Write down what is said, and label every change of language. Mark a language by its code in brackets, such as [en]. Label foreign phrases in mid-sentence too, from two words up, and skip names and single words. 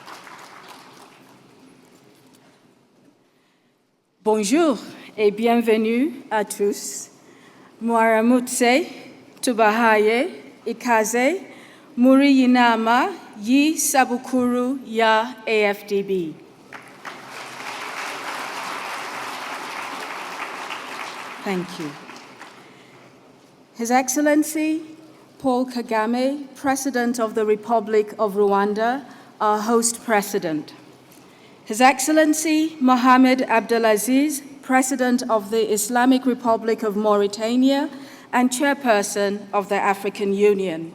[fr] Bonjour et bienvenue à tous. [rw] Mwaramutse, tubahaye, ikaze, muri yinama, yi sabukuru ya AfDB. [en] Thank you. His Excellency Paul Kagame, President of the Republic of Rwanda, our host president. His Excellency Mohamed Abdelaziz, President of the Islamic Republic of Mauritania and Chairperson of the African Union.